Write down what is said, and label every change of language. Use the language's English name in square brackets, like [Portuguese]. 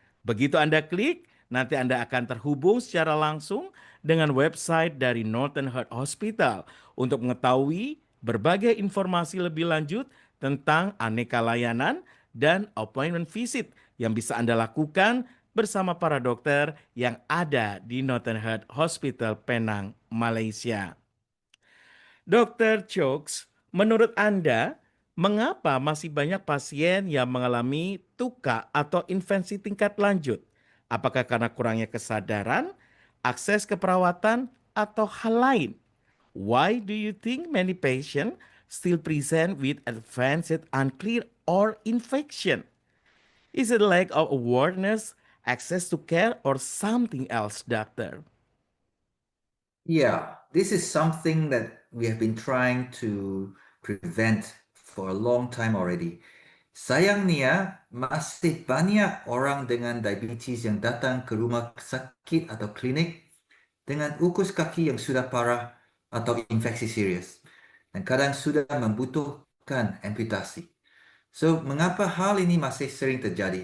[Indonesian] Begitu Anda klik, nanti Anda akan terhubung secara langsung dengan website dari Northern Heart Hospital untuk mengetahui berbagai informasi lebih lanjut tentang aneka layanan dan appointment visit yang bisa Anda lakukan bersama para dokter yang ada di Northern Heart Hospital Penang, Malaysia. Dokter Chokes, menurut Anda, mengapa masih banyak pasien yang mengalami tuka atau infeksi tingkat lanjut? Apakah karena kurangnya kesadaran, akses ke perawatan, atau hal lain? [English] Why do you think many patients still present with advanced unclear or infection? Is it lack of awareness, access to care, or something else, doctor? Yeah, this is something that we have been trying to prevent for a long time already. [Indonesian] Sayangnya, masih banyak orang dengan diabetes yang datang ke rumah sakit atau klinik dengan ukus kaki yang sudah parah atau infeksi serius dan kadang sudah membutuhkan amputasi. [English] So, [Indonesian] mengapa hal ini masih sering terjadi?